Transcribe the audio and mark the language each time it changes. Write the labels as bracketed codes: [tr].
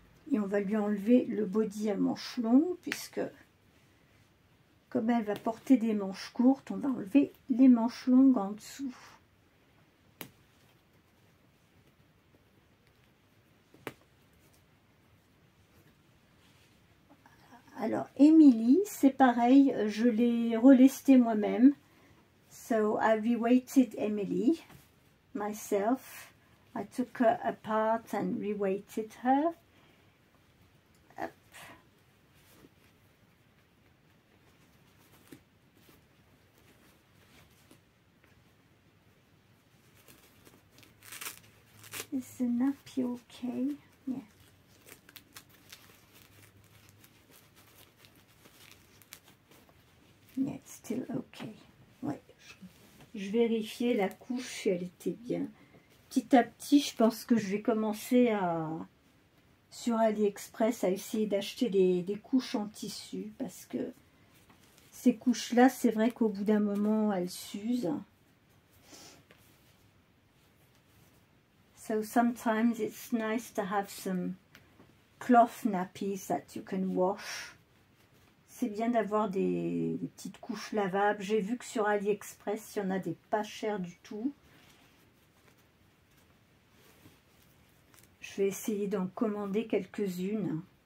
[fr] Et on va lui enlever le body à manches longues, puisque comme elle va porter des manches courtes, on va enlever les manches longues en dessous. Alors, Émilie, c'est pareil, je l'ai relestée moi-même. [en] So, I reweighted Emily myself. I took her apart and reweighted her. Up. Is the nappy okay? Yeah. Yeah, it's still okay. [fr] Ouais, je vérifiais la couche si elle était bien. Petit à petit, je pense que je vais commencer sur AliExpress à essayer d'acheter des couches en tissu, parce que ces couches-là, c'est vrai qu'au bout d'un moment, elles s'usent. [en] So sometimes it's nice to have some cloth nappies that you can wash. [fr] C'est bien d'avoir des petites couches lavables. J'ai vu que sur AliExpress, il y en a des pas chers du tout. Je vais essayer d'en commander quelques-unes.